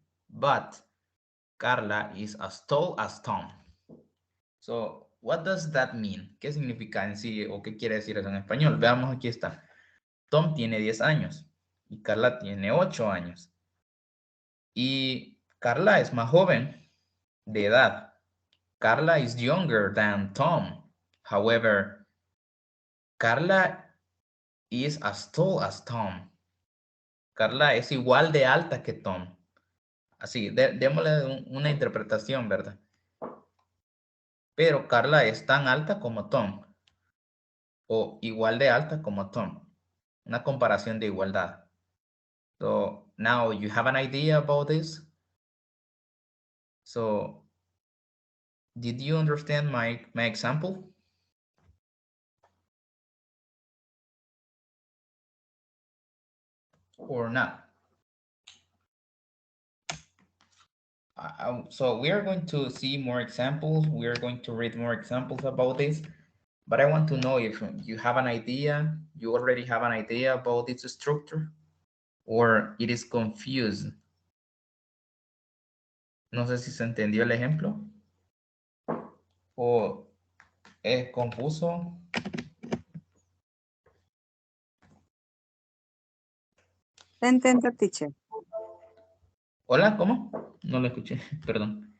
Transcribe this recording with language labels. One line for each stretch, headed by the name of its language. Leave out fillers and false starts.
English: But Carla is as tall as Tom. So, what does that mean?
Spanish: ¿Qué significa en sí o qué quiere decir eso en español? Veamos, aquí está. Tom tiene 10 años y Carla tiene 8 años. Y Carla es más joven de edad.
English: Carla is younger than Tom. However, Carla is as tall as Tom.
Spanish: Carla es igual de alta que Tom. Así, démosle una interpretación, ¿verdad? Pero Carla es tan alta como Tom. O igual de alta como Tom. Una comparación de igualdad.
English: So now you have an idea about this. So did you understand my example? Or not? So we are going to see more examples. We are going to read more examples about this. But I want to know if you have an idea, you already have an idea about its structure, or it is confused.
Spanish: No sé si se entendió el ejemplo. O es confuso. Se entendió, teacher. Hola, ¿cómo? No lo escuché, perdón.